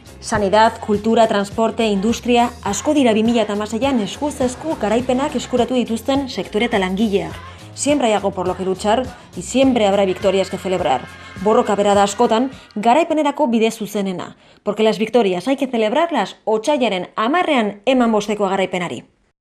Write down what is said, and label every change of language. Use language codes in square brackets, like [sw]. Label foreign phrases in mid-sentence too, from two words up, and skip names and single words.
[eu] Sanidad, kultura, transporte, industria, asko dira 2016an eskuz esku garaipenak eskuratu dituzten sektore eta langileak. [es] Siempre hay algo por lo que luchar y siempre habrá victorias que celebrar. [eu] Borroka bera da askotan, garaipenerako bide zuzenena. [es] Porque las victorias hay que celebrarlas [eu] otsailaren 10ean eman bosteko garaipenari.